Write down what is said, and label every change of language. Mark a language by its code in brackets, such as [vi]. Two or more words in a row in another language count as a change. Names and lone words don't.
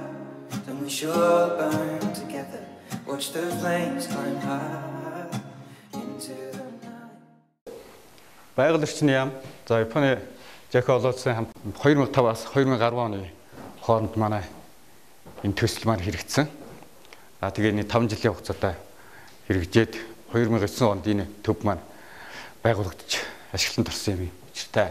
[en] Then we should all burn together. Watch the flames climb high into the night. [mn] Байгаль орчны яам. За Японы Жако олоодсын хамт 2005-аас 2010 оны хооронд манай энэ төсөл маань хэрэгжсэн. Тэгээ энэ 5 жилийн хугацаатай хэрэгжээд 2009 онд энэ төв маань байгуулагдаж ашиглалтанд орсон юм учиртай.